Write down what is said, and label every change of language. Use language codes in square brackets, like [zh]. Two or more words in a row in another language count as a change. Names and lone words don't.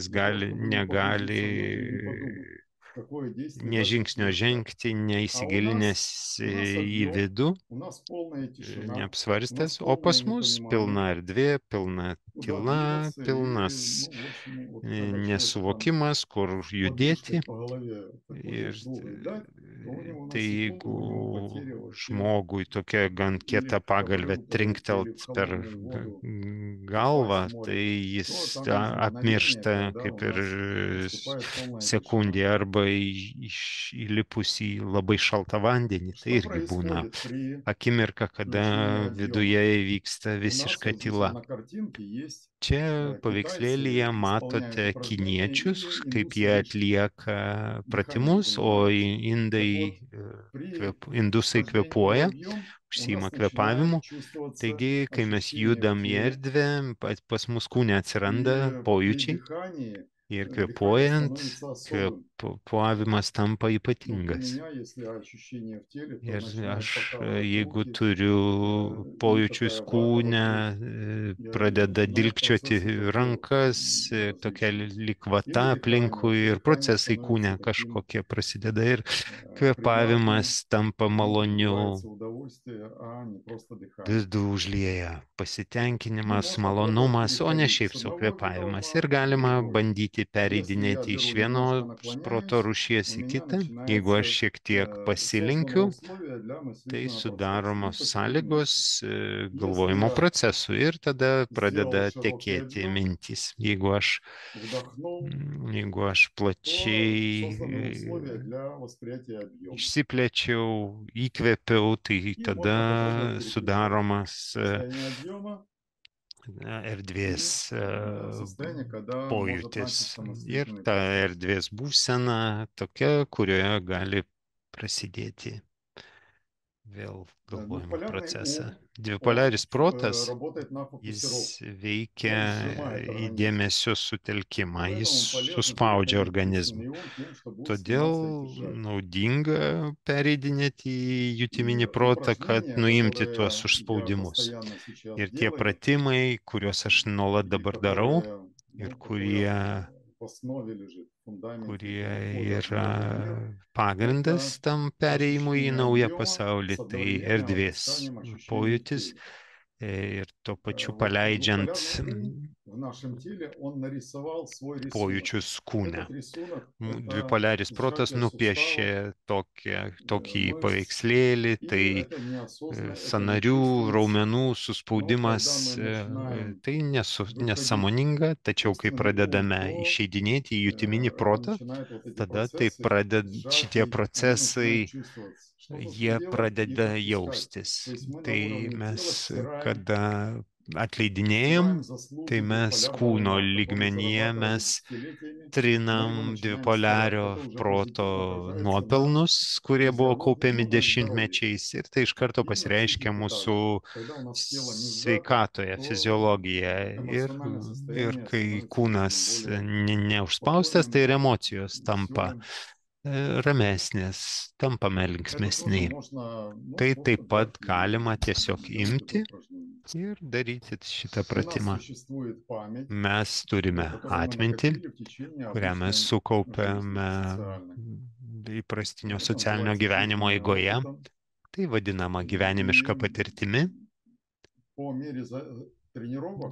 [ru] для того, чтобы не погрузиться внутрь и не [lt] negali [ru] подумать, какое действие [lt] nė [ru] дальше [lt] žingsnio [ru] совершать. [lt] žengti, [ru] А у [lt] neįsigilinęs [ru] нас [lt] į [ru] объем, [lt] vidų, [ru] у нас полная тишина, у нас [lt] neapsvarstęs, o pas [ru] полное [lt] mus pilna [ru] непонимание, [lt] erdvė, pilna [ru] куда [lt] tyla, [ru] двигаться, и, [lt] pilnas [ru] ну, в общем, вот когда человек там [lt] nesuvokimas, kur judėti. [ru] подушкой по голове такой [lt] Ir [ru] услугой дать, то у него на [lt] tai [ru] секунду у него [lt] jeigu [ru] потеря вообще [lt] žmogui tokia gan [ru] или [lt] kieta [ru] в [lt] pagalvė [ru] ковры упадут, или [lt] trinktelt [ru] в [lt] per [ru] холодную воду [lt] galvą, [ru] упасть в [lt] tai [ru] море, [lt] jis [ru] то там есть мгновение, [lt] apmiršta [ru] когда [lt] kaip [ru] у [lt] ir [ru] нас наступает полная [lt] sekundė [ru] тишина. [lt] arba įlipus į labai šaltą vandenį. Tai [ru] Что [lt] irgi būna [ru] происходит при [lt] akimirka, kada [ru] включении [lt] viduje [ru] объема? [lt] įvyksta [ru] У нас [lt] visiška [ru] вот здесь [lt] tyla. [ru] на картинке есть [lt] Čia [ru] китайцы [lt] paveikslėlyje [ru] исполняют [lt] matote [ru] упражнения, [lt] kiniečius, [ru] и [lt] kaip [ru] индусы [lt] jie [ru] больше [lt] atlieka [ru] дыханием [lt] pratimus, o [ru] занимаются. Так [lt] indai, [ru] вот, при [lt] indusai [ru] вхождении в [lt] kvėpuoja, [ru] объем у [lt] užsima [ru] нас [lt] kvėpavimu. [ru] начинает чувствоваться [lt] Taigi, kai mes [ru] ощущение в [lt] judam į [ru] теле, [lt] erdvę, pas mus kūne atsiranda [ru] и при [lt] pojūčiai [ru] дыхании [lt] ir [ru] дыхание [lt] kvėpuojant, [ru] становится особым. [lt] kvėpavimas tampa [ru] Ну, у [lt] ypatingas. [ru] меня, если ощущение в теле, то [lt] Ir [ru] начинает [lt] aš, [ru] покалывать [lt] jeigu [ru] руки, [lt] turiu [ru] ну, [lt] pojūčius [ru] такая вата [lt] kūne, [ru] вокруг, [lt] pradeda [ru] начинает [lt] dilgčioti [ru] процессы такие [lt] rankas, tokia [ru] различные. [lt] likvata [ru] Или [lt] aplinkui [ru] дыхание. [lt] ir [ru] Дыхание [lt] procesai [ru] становится [lt] kūne [ru] таким [lt] kažkokie prasideda ir [ru] приятным, [lt] kvėpavimas tampa [ru] внутрь [lt] maloniu, [ru] вливается удовольствие, а не просто дыхание. [lt] vidų užlieja [ru] Ну, [lt] pasitenkinimas, [ru] можно пробовать [lt] malonumas, o ne [ru] переходить [lt] šiaip [ru] с [lt] sau [ru] одного вида [lt] kvėpavimas. [ru] ума [lt] Ir [ru] в [lt] galima [ru] другой. [lt] bandyti [ru] Если я [lt] pereidinėti iš [ru] беру [lt] vieno [ru] немножко [lt] proto [ru] наклоняюсь, [lt] rūšies [ru] у [lt] į [ru] меня [lt] kitą. Jeigu aš [ru] начинается [lt] šiek tiek [ru] созданы [lt] pasilenkiu, [ru] условия для [lt] tai [ru] мыслительного процесса. И [lt] sudaromos [ru] потекут [lt] sąlygos [ru] мысли. Если [lt] galvojimo [ru] я [lt] procesui ir tada pradeda [ru] сделал широкий [lt] tekėti [ru] объем, [lt] mintys. [ru] вдохнул, [lt] Jeigu aš [ru] то созданы [lt] plačiai [ru] условия для восприятия объема. [lt] išsiplėčiau, įkvėpiau, tai [ru] И можно [lt] tada [ru] попробовать переключать [lt] sudaromas [ru] состояние объема [lt] erdvės [ru] и состояние, когда может [lt] pojūtis [ru] начаться [lt] ir [ru] мыслительный [lt] ta [ru] процесс. [lt] erdvės būsena tokia, kurioje gali prasidėti vėl galvojimo [ru] Двухполярный [lt] procesą. [ru] ум, он [lt] Dvipolaris protas, [ru] работает на [lt] jis [ru] фокусировку. [lt] veikia [ru] Он сжимает [lt] į [ru] организм. [lt] dėmesio sutelkimą, jis [ru] Поэтому полезно [lt] suspaudžia [ru] переходить в [lt] organizmą. [ru] чувственный ум тем, что будет [lt] Todėl [ru] сниматься эти шаги. [lt] naudinga pereidinėti į [ru] И [lt] jutiminį protą, kad [ru] упражнения, [lt] nuimti [ru] которые [lt] tuos [ru] я [lt] užspaudimus. [ru] постоянно сейчас [lt] Ir tie [ru] делаю, [lt] pratimai, kuriuos aš nuolat [ru] и [lt] dabar darau, [ru] которые, [lt] ir [ru] ну, [lt] kurie [ru] в основе лежит, в фундаменте [lt] kurie [ru] входа в [lt] yra [ru] новый мир, [lt] pagrindas [ru] это [lt] tam perėjimui į [ru] ощущение [lt] naują [ru] объема [lt] pasaulį, [ru] с [lt] tai [ru] одновременным [lt] erdvės [ru] отпусканием ощущений в [lt] pojūtis [ru] теле. [lt] ir tuo pačiu [ru] Вот [lt] paleidžiant [ru] двухполярный ум в нашем теле, он нарисовал свой рисунок. [lt] pojūčius kūne. [ru] Этот рисунок – это [lt] Dvipolaris protas [ru] сжатие [lt] nupiešė [ru] суставов, [lt] tokį [ru] мышц, [lt] paveikslėlį, [ru] и [lt] tai [ru] это неосознанно, это не [lt] sąnarių, [ru] чувствуется. [lt] raumenų [ru] Но [lt] suspaudimas, [ru] когда мы начинаем [lt] tai [ru] выходить [lt] nesąmoninga, tačiau kai [ru] чувственный ум, [lt] pradedame [ru] то [lt] išeidinėti į jutiminį protą, [ru] начинают вот эти [lt] tada tai [ru] процессы [lt] šitie [ru] сжатий, они [lt] procesai, [ru] начинают чувствоваться. Что нужно [lt] jie [ru] делать? Их [lt] pradeda [ru] отпускать. [lt] jaustis. [ru] То есть мы на [lt] Tai [ru] уровне тела [lt] mes, [ru] стираем, [lt] kada atleidinėjom, [ru] стираем заслуги [lt] tai mes [ru] биполярного [lt] kūno [ru] ума, который [lt] lygmenyje [ru] зарабатывали [lt] mes [ru] десятилетиями. Мы его [lt] trinam [ru] начинаем стирать. [lt] dvipolario [ru] Это уже [lt] proto [ru] позитивно отражается на [lt] nuopelnus, kurie buvo [ru] физиологии, [lt] kaupiami [ru] ну, на здоровье. [lt] dešimtmečiais, ir tai iš karto [ru] И на [lt] pasireiškia [ru] психике [lt] mūsų [ru] также. Когда у нас тело не сжато, [lt] sveikatoje, [ru] то [lt] fiziologijoje. [ru] эмоциональное [lt] Ir [ru] состояние [lt] kai [ru] становится [lt] kūnas [ru] более [lt] neužspaustas, tai ir [ru] спокойным, [lt] emocijos tampa [ru] веселым. [lt] ramesnės, tampame [ru] Это тоже [lt] linksmesni. [ru] можно, [lt] Tai [ru] можно [lt] taip pat [ru] брать и [lt] galima tiesiog [ru] делать [lt] imti [ru] это упражнение. [lt] ir daryti šitą [ru] У нас [lt] pratimą. [ru] существует память, [lt] Mes turime [ru] которую мы [lt] atmintį, [ru] накопили в течение [lt] kurią mes [ru] обычной [lt] sukaupėme [ru] жизни социальной. [lt] įprastinio [ru] Это [lt] socialinio [ru] называется [lt] gyvenimo [ru] жизненным [lt] eigoje. [ru] опытом. [lt] Tai vadinama [ru] И [lt] gyvenimiška patirtimi. [ru] по мере тренировок,